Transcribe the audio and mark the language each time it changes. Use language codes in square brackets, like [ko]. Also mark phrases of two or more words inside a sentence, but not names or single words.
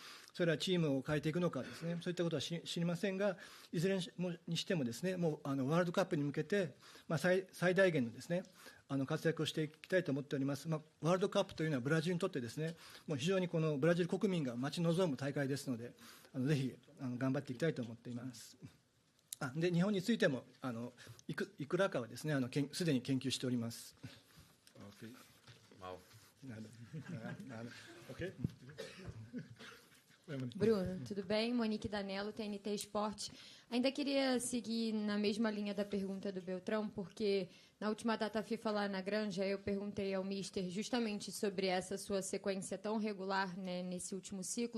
[ja] それはチームを変えていくのかですね、そういったことは知りませんが、いずれにしてもですね、もうワールドカップに向けて、最大限のですね、活躍をしていきたいと思っております。ワールドカップというのはブラジルにとってですね、もう非常にこのブラジル国民が待ち望む大会ですので、ぜひ頑張っていきたいと思っています。で日本についてもいくらかはですねすでに研究しております。 [pt] Ok? Bruno, tudo bem? Monique Danello, TNT Esporte. Ainda queria seguir na mesma linha da pergunta do Beltrão, porque na última data FIFA lá na Granja, eu perguntei ao Mister justamente sobre essa sua sequência tão regular, né, nesse último ciclo.